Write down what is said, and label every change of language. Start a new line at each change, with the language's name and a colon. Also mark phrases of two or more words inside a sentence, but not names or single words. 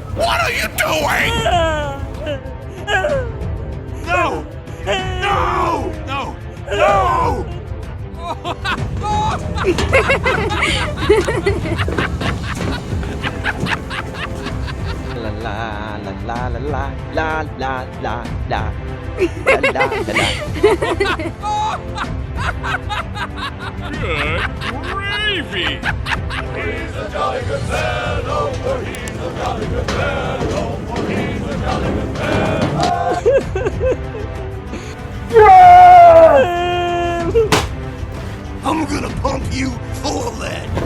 English: What are you doing? No! No! No! No! La la la la la la la la la la Good gravy! He's a jolly good fellow, for he's a jolly good fellow, for he's a jolly good fellow. I'm gonna pump you full of lead.